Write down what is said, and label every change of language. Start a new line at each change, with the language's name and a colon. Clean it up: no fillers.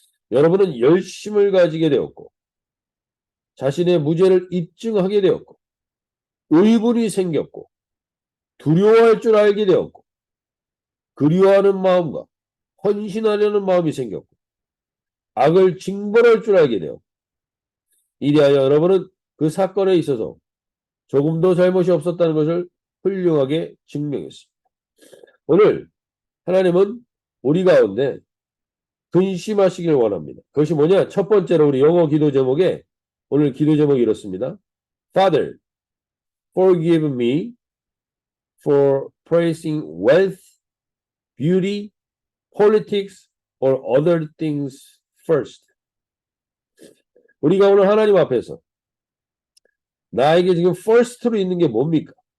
Korean: 여러분은 열심을 가지게 되었고 자신의 무죄를 입증하게 되었고 의분이 생겼고 두려워할 줄 알게 되었고 그리워하는 마음과 헌신하려는 마음이 생겼고 악을 징벌할 줄 알게 되었고 이리하여 여러분은 그 사건에 있어서 조금도 잘못이 없었다는 것을 훌륭하게 증명했습니다. 오늘 하나님은 우리 가운데 근심하시길 원합니다. 그것이 뭐냐? 첫 번째로 우리 영어 기도 제목에 오늘 기도 제목이 이렇습니다.
English: Father, forgive me for praising wealth, beauty, politics, or other things first.
Korean: 우리가 오늘 하나님 앞에서 나에게 지금 first로 있는 게 뭡니까?